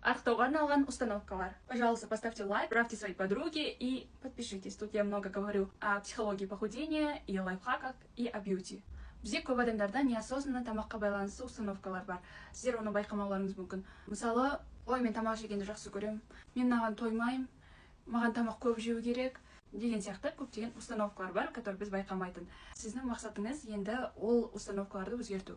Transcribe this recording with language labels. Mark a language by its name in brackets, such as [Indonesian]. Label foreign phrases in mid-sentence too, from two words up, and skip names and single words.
[Kazakh] Арықтауға арналған установкалар. [Russian] Пожалуйста, поставьте лайк, отправьте своей подруге и подпишитесь. Тут я много говорю о психологии похудения и лайфхаках и о бьюти. [Kazakh] Бізде көп адамдарда неосознанно тамаққа байланысты установкалар бар. Сіздер оны байқамауларыңыз мүмкін. Мысалы, ой, мен тамақ жегенді жақсы көремін, мен маған тоймаймын, маған тамақ көп жеу керек деген сияқты көптеген установкалар бар, которые біз байқамайтын. Сіздің мақсатыңыз енді ол установкаларды өзгерту.